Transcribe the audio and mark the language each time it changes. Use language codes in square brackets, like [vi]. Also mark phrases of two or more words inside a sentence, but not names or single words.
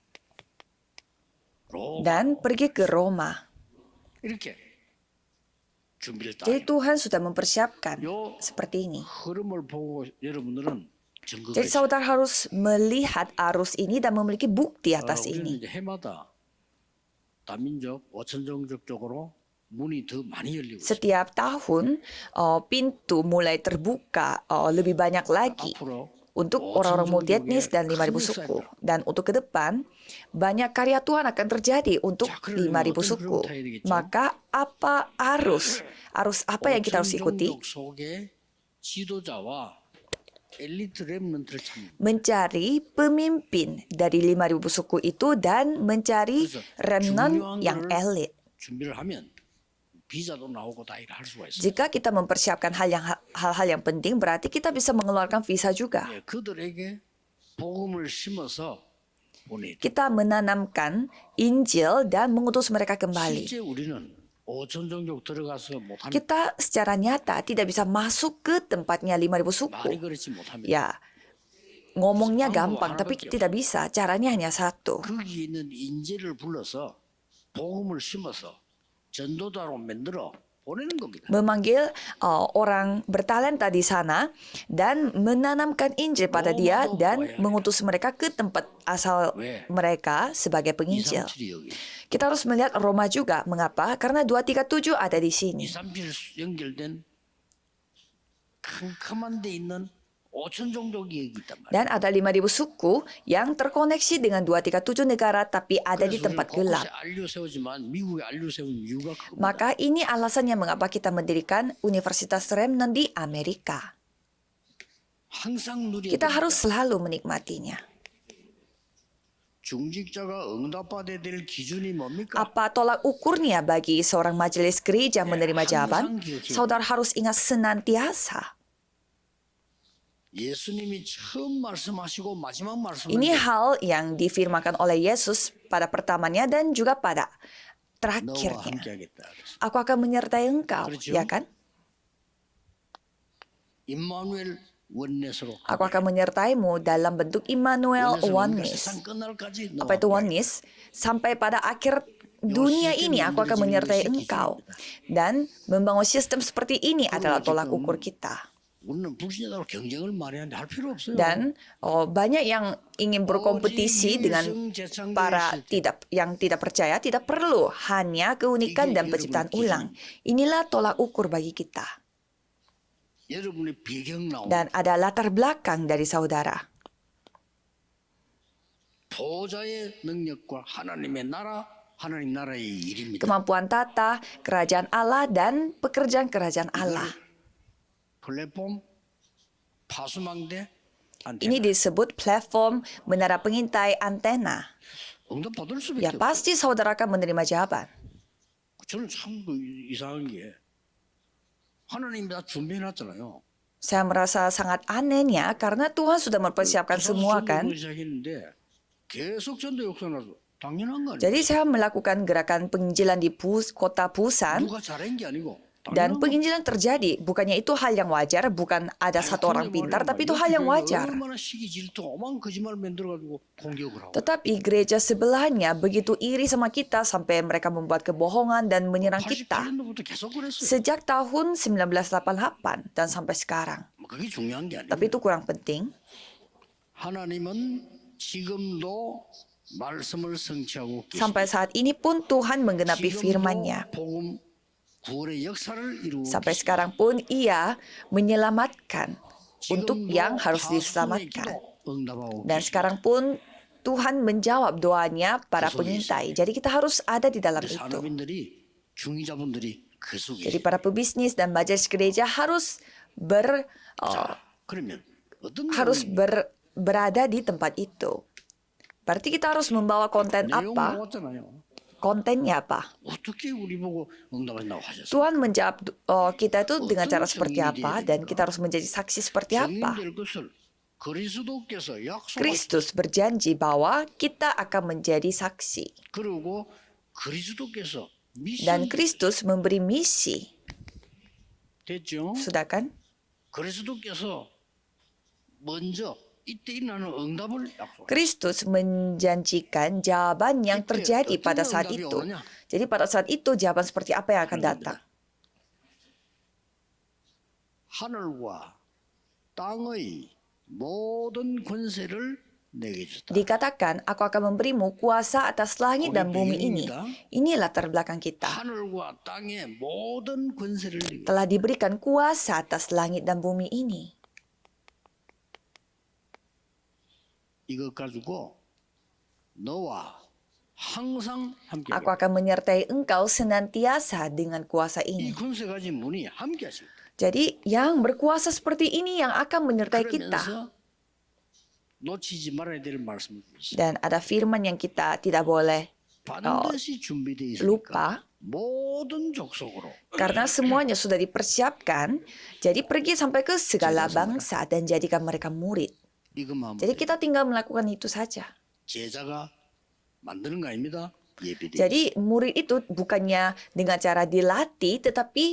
[id] Dan pergi ke Roma. [ko] 준비를 다 [id] Jadi [ko] 해요. [id] Tuhan sudah mempersiapkan [ko] 요 [id] seperti ini. [ko] 흐름을 보고 여러분들은 증거가 [id] Jadi [ko] 있어요. [id] saudara harus melihat arus ini dan memiliki bukti atas [ko] 우리는 [id] ini. [ko] 이제 해마다 다민족, 오천종족 쪽으로 문이 더 많이 열리고 있어요. [id] Setiap tahun pintu mulai terbuka lebih banyak lagi [ko] 앞으로 [id] untuk orang-orang multietnis dan 5.000 suku. Dan untuk ke depan, banyak karya Tuhan akan terjadi untuk 5.000 suku. Maka apa arus? Arus apa yang kita harus ikuti? [ko] 오천종족 속에 지도자와 엘리트 렘넌트를 찾는. [id] Mencari pemimpin dari 5.000 suku itu dan mencari remnant yang elit. [ko] 준비를 하면 비자도 나오고 다 일을 할 수가 있어요. [id] Jika kita mempersiapkan hal-hal yang penting, berarti kita bisa mengeluarkan visa juga. [ko] 예, 그들에게 복음을 심어서 보내. [id] Kita menanamkan Injil dan mengutus mereka kembali. [ko] 실제 우리는 오천종족 들어가서 못하면 [id] Kita secara nyata tidak bisa masuk ke tempatnya 5.000 suku. [ko] 말이 그렇지 못하면 [id] Ya, ngomongnya gampang, tapi tidak bisa. Caranya hanya satu. [ko] 거기 있는 인재를 불러서 복음을 심어서 전도자로 만들어 보내는 겁니다. [id] Memanggil orang bertalenta di sana dan menanamkan Injil pada dia dan mengutus mereka ke tempat asal mereka sebagai penginjil. [ko] 237이 여기. [id] Kita harus melihat Roma juga. Mengapa? Karena 237 ada di sini. [ko] 237 연결된 캄캄한 데 있는 오천종족이 여기 있단 말이에요. [id] Dan ada 5.000 suku yang terkoneksi dengan 237 negara tapi ada di [ko] 그래서 우리는 [id] tempat [ko] 곳곳에 [id] gelap. [ko] 알류 세우지만 미국에 알류 세운 이유가 그겁니다. [id] Maka ini alasannya mengapa kita mendirikan Universitas Remnant di Amerika. [ko] 항상 누려야 [id] Kita [ko] 됩니다. [id] harus selalu menikmatinya. [ko] 중직자가 응답받아야 될 기준이 뭡니까? [id] Apa tolak ukurnya bagi seorang majelis gereja menerima jawaban? Saudara harus ingat senantiasa. [ko] 예수님이 처음 말씀하시고 마지막 말씀을 [id] Ini hal yang difirmankan oleh Yesus pada pertamanya dan juga pada [ko] 너와 [id] terakhirnya. [ko] 함께하겠다. 그랬어요. [id] Aku akan menyertai engkau, [ko] 그렇죠. [id] ya kan? [ko] 임마누엘 원넷으로 [id] Aku akan menyertaimu dalam bentuk Immanuel Oneness. [ko] 세상 끝날까지 너와 [id] Apa itu [ko] 함께하겠다. [id] oneness? Sampai pada akhir dunia ini aku akan menyertai engkau. Dan membangun sistem seperti ini adalah tolak ukur kita. [ko] 우리는 불신자로 경쟁을 많이 하는데 할 필요 없어요. [id] Dan banyak yang ingin berkompetisi dengan para yang tidak percaya, tidak perlu, hanya keunikan dan penciptaan ulang. Inilah tolak ukur bagi kita. [ko] 여러분의 배경 나오는 [id] Dan ada latar belakang dari saudara. [ko] 보좌의 능력과 하나님의 나라, 하나님 나라의 일입니다. [id] Kemampuan tata, kerajaan Allah, dan pekerjaan kerajaan Allah. [ko] 플랫폼, 파수망대, 안테나. [id] Ini disebut platform menara pengintai antena. [ko] 응답 받을 수밖에 [id] Ya [ko] 없어요. [id] pasti saudara akan menerima jawaban. [ko] 저는 참 이상한 게 하나님이 다 준비해놨잖아요. [id] Saya merasa sangat anehnya karena Tuhan sudah mempersiapkan semua kan. [ko] 시작했는데 계속 전도 역사나서 당연한 거 아니에요? [id] Jadi saya melakukan gerakan penginjilan di kota Busan [ko] 누가 잘한 게 아니고 [id] dan [ko] 당연한 거. [id] penginjilan terjadi. Bukannya itu hal yang wajar, bukan ada satu orang pintar, tapi itu hal yang wajar. [ko] 얼마나 시기 질투 오만 거짓말 만들어가지고 공격을 하고. [id] Tetapi gereja sebelahnya begitu iri sama kita sampai mereka membuat kebohongan dan menyerang kita [ko] 88년도부터 계속 그랬어요. [id] sejak tahun 1988 dan sampai sekarang. [ko] 그게 중요한 게 아니에요. [id] Tapi itu kurang penting. [ko] 하나님은 지금도 말씀을 성취하고 계십니다. [id] Sampai saat ini pun Tuhan menggenapi firman-Nya. [ko] 복음 구원의 역사를 이루고 [id] Sampai sekarang pun Ia menyelamatkan untuk [ko] 지금도 [id] yang harus [ko] 파수꾼의 [id] diselamatkan. [ko] 기도 응답하고 [id] Dan [ko] 계십니다. [id] sekarang pun Tuhan menjawab doanya para [ko] 그 속에 [id] pengintai. Jadi kita harus ada di dalam [ko] 우리 [id] itu. [ko] 산업인들이 중위자분들이 그 속에 [id] Jadi para pebisnis dan majelis gereja harus [ko] 자, 그러면 어떤 [id] harus [ko] 내용이 [id] berada di tempat itu. Berarti kita harus membawa konten [ko] 내용 [id] apa? [ko] 나왔잖아요. [id] Kontennya apa? [ko] 어떻게 우리 보고 응답한다고 하셨어요? [id] Tuhan menjawab kita itu dengan cara seperti apa dan kita harus menjadi saksi seperti apa. [ko] 증인될 것을 그리스도께서 약속하셨. [id] Kristus berjanji bahwa kita akan menjadi saksi. [ko] 그리고 그리스도께서 [id] Dan [ko] 미션 [id] Kristus memberi misi. [ko] 됐죠? [id] Sudah kan? [ko] 그리스도께서 먼저 이때 일어나는 응답을 약속하셨어요. [id] Kristus menjanjikan jawaban yang terjadi pada saat itu. Jadi pada saat itu jawaban seperti apa yang akan datang. [ko] 하늘과 땅의 모든 권세를 내게 주다. [id] Dikatakan, aku akan memberimu kuasa atas langit dan bumi ini. Inilah latar belakang kita. [ko] 하늘과 땅의 모든 권세를 내게. [id] Telah diberikan kuasa atas langit dan bumi ini. [ko] 이것 가지고 너와 항상 함께. [id] Aku akan menyertai engkau senantiasa dengan kuasa [ko] 이 [id] ini. [ko] 권세 가진 분이 함께 하십니다. [id] Jadi yang berkuasa seperti ini yang akan menyertai kita. [ko] 그러면서 놓치지 말아야 될 말씀을 주시죠. [id] Dan ada firman yang kita tidak boleh [ko] 반드시 준비되어 [id] lupa. [ko] 있으니까 모든 족속으로 [id] Karena semuanya sudah dipersiapkan. Jadi pergi sampai ke segala bangsa dan jadikan mereka murid. [ko] 이것만 하면 [id] Jadi kita tinggal melakukan itu saja. [ko] 제자가 만드는 거 아닙니다. 예비돼. [id] Jadi murid itu bukannya dengan cara dilatih tetapi